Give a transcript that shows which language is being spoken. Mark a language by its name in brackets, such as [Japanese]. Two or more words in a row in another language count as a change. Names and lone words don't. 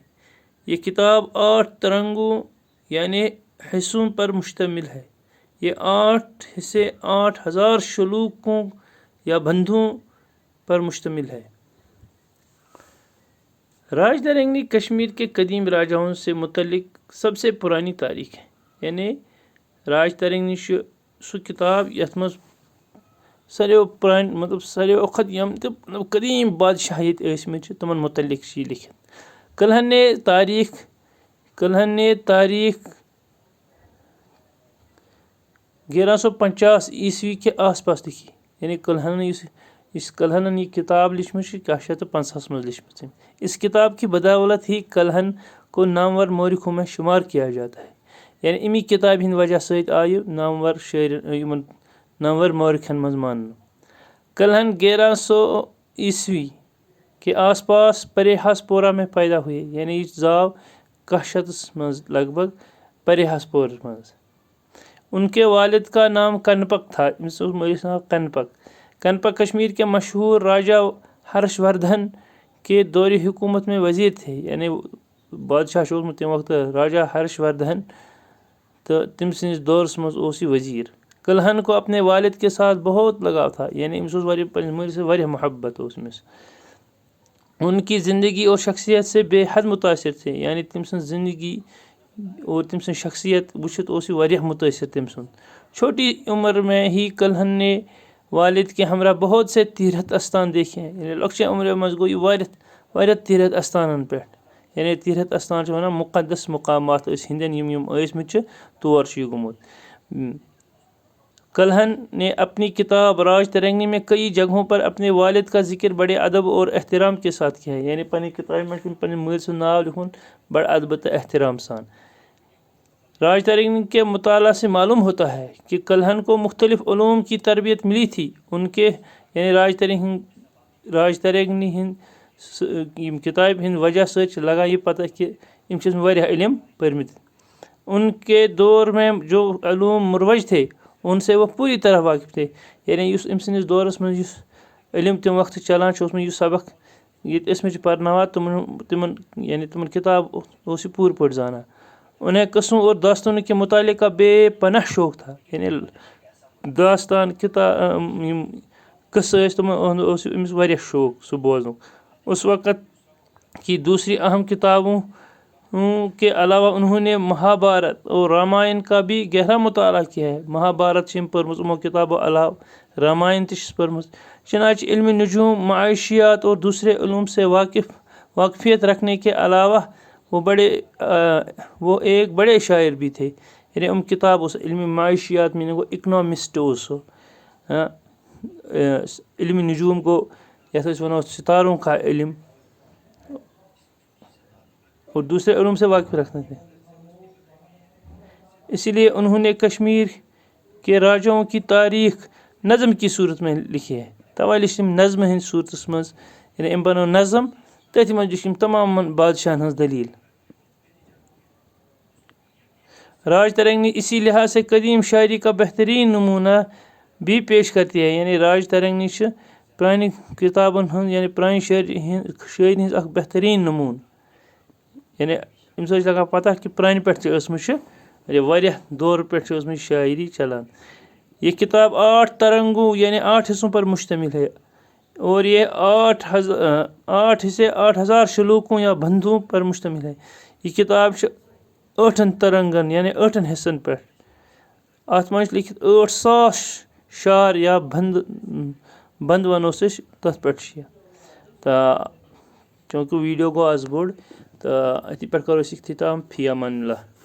[Urdu] یہ کتاب 8 ترنگوں یعنی حصوں پر مشتمل ہے۔ یہ 8 حصے 8000 شلوکوں یا بندوں پر مشتمل ہے۔ راج ترنگی کشمیر کے قدیم راجاؤں سے متعلق سب سے پرانی تاریخ ہے۔ [Kashmiri] یعنی راج ترنگی سو کتاب یتھ مز ساروی وقت یم قدیم بادشاہیت ٲسمٕتۍ چھِ تمن متعلق چھ لکھت۔ [Urdu] کلہن نے تاریخ 1150 عیسوی کے آس پاس لکھی۔ [Kashmiri] یعنی کلہنن یہ کتاب لچھمٕژ 1150 مز لچھمٕژ۔ [Urdu] اس کتاب کی بدولت ہی کلہن کو نامور مورخوں میں شمار کیا جاتا ہے۔ [Kashmiri] یعنی امی کتاب ہند وجہ سۭتۍ آیہِ نامور مورخن مز ماننہٕ۔ [Urdu] کلہن 1100 عیسوی کے آس پاس پریحاس پورہ میں پیدا ہوئے۔ [Kashmiri] یعنی یہ زاو 1100 مز لگ بھگ پریحاس پور مز۔ [Urdu] ان کے والد کا نام کنپک تھا۔ [Kashmiri] امس اوس مٲلِس ناو کنپک۔ [Urdu] کنپک کشمیر کے مشہور راجا ہرش وردھن کے دور حکومت میں وزیر تھے۔ [Kashmiri] یعنی بادشاہ چھُ اوسمُت تمہِ وقتہٕ راجا ہرش وردھن، تو تم سندس دورس مز اوس یہ وزیر۔ [Urdu] کلہن کو اپنے والد کے ساتھ بہت لگاؤ تھا۔ [Kashmiri] یعنی امس اوس پننس مٲلِس سۭتۍ واریاہ محبت اوس أمِس۔ [Urdu] ان کی زندگی اور شخصیت سے بے حد متاثر تھے۔ [Kashmiri] یعنی تم سن زندگی اور تم سن شخصیت وچھت اوس یہ واریاہ متاثر تم سن۔ [Urdu] چھوٹی عمر میں ہی کلہن نے والد کے ہمراہ بہت سے تیرتھ استان دیکھے ہیں۔ [Kashmiri] یعنی لۄکچے عمرِ مز گوٚو یہ واریاہ تیرتھ استانن پٮ۪ٹھ۔ یعنی تیرتھ استان چھِ ونان مقدس مقامات ہندین یم ٲسمٕتۍ چھِ تور چھُ یہ گوٚمُت۔ [Urdu] کلہن نے اپنی کتاب راج ترنگی میں کئی جگہوں پر اپنے والد کا ذکر بڑے ادب اور احترام کے ساتھ کیا ہے۔ [Kashmiri] یعنی پننہِ کتابہِ منٛز چھُ پننہِ مٲلۍ سُنٛد ناو لکھُن بڑٕ ادبہٕ تہٕ احترام سان۔ [Urdu] راج ترنگی کے مطالعہ سے معلوم ہوتا ہے کہ کلہن کو مختلف علوم کی تربیت ملی تھی۔ ان کے [Kashmiri] یعنی راج راج ترنگی ہند کتابہِ ہِنٛدِ وجہ سۭتۍ چھِ لگان یہ پتہ کہ یِم چھِ واریاہ علم پٔرمٕتۍ. [Urdu] ان کے دور میں جو علوم مروج تھے ان سے وہ پوری طرح واقف تھے. [Kashmiri] یعنی یُس أمۍ سٕنٛدِس دورس منٛز یُس علم تمہِ وقتہٕ چلان چھُ اوسمُت، یُس سبق ییٚتہِ ٲسمٕتۍ چھِ پرناوان تِمن کتاب اوس یہِ پوٗرٕ پٲٹھۍ زانان. [Urdu] انہیں قسموں اور داستانوں کے متعلق کا بے پناہ شوق تھا. [Kashmiri] یعنی داستان یِم قصہٕ ٲسۍ تِمن اوس أمِس واریاہ شوق سُہ بوزنُک. [Urdu] اس وقت کی دوسری اہم کتابوں کے علاوہ انہوں نے مہابھارت اور رامائن کا بھی گہرا مطالعہ کیا ہے. [Kashmiri] مہابھارت چھِ أمۍ پٔرمٕژ یِمو کتابو علاوٕ، رامائن تہِ چھِس پٔرمٕژ. [Urdu] چنانچہ علم نجوم، معاشیات اور دوسرے علوم سے واقفیت رکھنے کے علاوہ وہ ایک بڑے شاعر بھی تھے. [Kashmiri] یعنی کتاب اوس علم معاشیات میننگ گوٚو اکنامسٹ اوس سُہ. علم نجوم گوٚو یَتھ أسۍ وَنو [Urdu] ستاروں کا علم، اور دوسرے علوم سے واقف رکھنے تھے. اسی لیے انہوں نے کشمیر کے راجاؤں کی تاریخ نظم کی صورت میں لکھی ہے. [Kashmiri] توے لیچھ تِم نظمہِ ہِنٛدِ صوٗرتس منٛز. یعنی أمۍ بنٲو نظم، تٔتھۍ منٛز لیچھ أمۍ تمامن بادشاہن ہٕنٛز دلیٖل. [Urdu] راج ترنگی اسی لحاظ سے قدیم شاعری کا بہترین نمونہ بھی پیش کرتی ہے. [Kashmiri] یعنی راج ترنگی چھِ پرانہِ کتابن ہٕنٛز، یعنی پرانہِ شاعری ہٕنٛز اکھ بہتریٖن نموٗنہٕ. یعنی اَمہِ سۭتۍ چھِ لگان پتہ کہ پرانہِ پٮ۪ٹھ تہِ ٲسمٕژ چھِ، واریاہ دورٕ پٮ۪ٹھ چھِ ٲسمٕژ شاعری چلان. [Urdu] یہ کتاب 8 ترنگوں یعنی 8 حصوں پر مشتمل ہے اور یہ 8 حصے 8000 شلوکوں یا بندوں پر مشتمل ہے. [Kashmiri] یہ کتاب چھِ 8 ترنگن یعنی 8 حصن پٮ۪ٹھ. اتھ منٛز چھِ لیکھِتھ 8,000 شعر یا بند ونو أسۍ تتھ پٮ۪ٹھ چھِ یہِ. تہٕ چوٗنٛکہِ ویٖڈیو گوٚو آز بوٚڑ تہٕ أتھی پٮ۪ٹھ کرو أسۍ اختتام. [Arabic] فی امان اللہ.